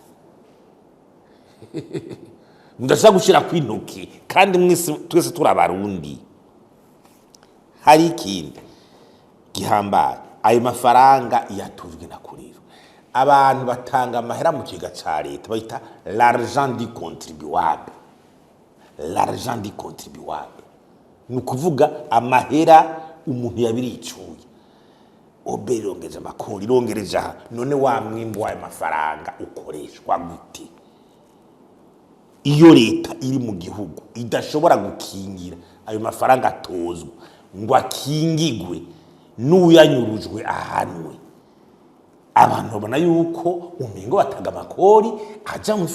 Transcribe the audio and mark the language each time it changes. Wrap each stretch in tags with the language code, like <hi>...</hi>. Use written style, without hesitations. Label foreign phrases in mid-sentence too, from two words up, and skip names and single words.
<rn>mudashaka gushira kwintoki kandi mwese twese turabarundi hari ikindi gihambaye ayo mafaranga yatujwe na kuriro abantu batanga amahera mu kiga ca leta bayita</rn> <fr>l'argent du contribuable</fr> <rn>nukuvuga amahera umuntu yabiricuye obe irongeje amakori irongereje none wa mwimbo w'ayo mafaranga ukoreshwa gute iyo leta iri mu gihugu idashobora gukingira ayo mafaranga atozwa ngo akingigwe n'uyanyurujwe ahanwe abantu babona yuko umengo batanga amakori aja mu</rn>